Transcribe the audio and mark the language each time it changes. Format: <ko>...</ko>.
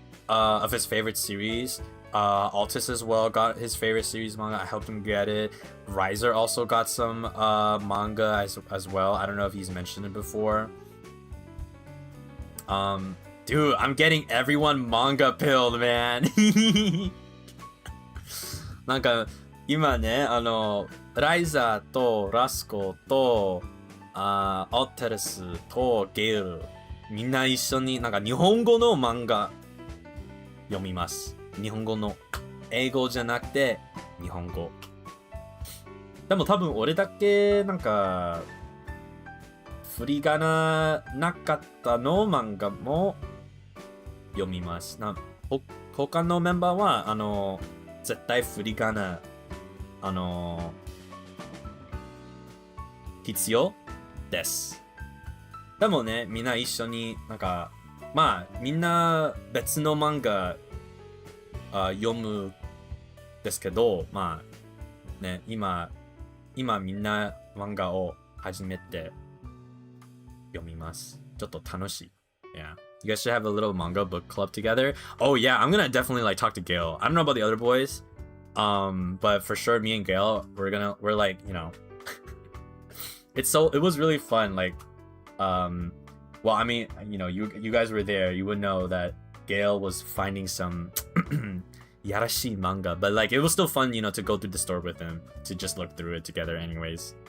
<en>of his favorite series. Altus as well got his favorite series manga. I helped him get it. Riser also got some manga as well. I don't know if he's mentioned it before. Dude, I'm getting everyone manga pilled, man.</en> <ja>なんか今ね、ライザーとラスコとアルテルスとゲールみんな一緒になんか日本語の漫画読みます。日本語の英語じゃなくて日本語。でも多分俺だけなんか振り仮名なかったの漫画も読みます。他のメンバーは絶対振り仮名必要です。でもね、みんな一緒になんかまあみんな別の漫画読むですけど、まあね、今みんな漫画を始めて読みます。ちょっと楽しい。</ja> <en>Yeah. You guys should have a little manga book club together. Oh yeah, I'm gonna definitely like talk to Gail. I don't know about the other boys. But for sure me and Gail, we're like, you know, it was really fun. Like, well, I mean, you know, you guys were there, you would know that Gail was finding some Yarashi manga, but like it was still fun, you know, to go through the store with him to just look through it together anyways.</en>